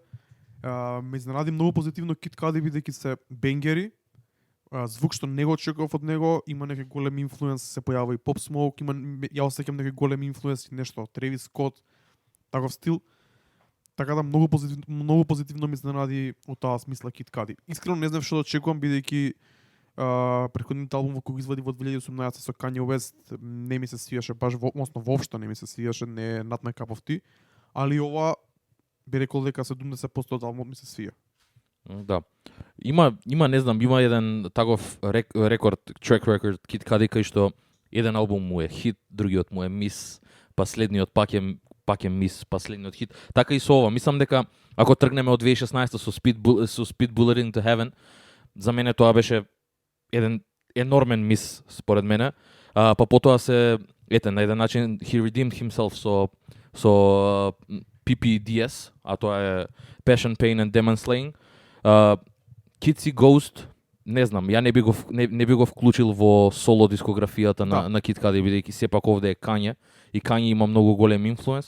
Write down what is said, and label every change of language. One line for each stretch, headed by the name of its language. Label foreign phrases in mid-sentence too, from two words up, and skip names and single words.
Macedonian: Ме изненади многу позитивно Кид Кади, бидејќи се бенгери, звук што не го очекував од него, има некој голем инфлуенс, се појавува и Pop Smoke, ја осеќам некој голем инфлуенс и нешто, Тревис Скот, таков стил. Така да многу позитивно ми изненади од таа смисла Кид Кади. Искрено не знам што да очекувам, бидејќи претходниот албум кој го извади во 2018 со Kanye West не ми се свиеше баш, воопшто не ми се свиеше, не е
English: not my cup of tea,
Macedonian: али ова би рекол дека 70% од албумот ми се свија. Да. Има не знам, има еден таков
English: track record
Macedonian: Кид Кади кај што еден албум му е хит, другиот му е мис, последниот пак е мис, последниот хит. Така и со ова, мислам дека ако тргнеме од 2016 со Speed Bulletin to Heaven, за мене тоа беше еден енормен мис според мене. Па потоа се на еден начин
English: he redeemed himself
Macedonian: со PPDS, а тоа е Passion, Pain and Demon Slaying. Kitsy Ghost, не знам, ја не би го вклучил во соло дискографијата на Кид Кади, бидејќи сепак овде е Kanye и Kanye има многу голем инфлуенс.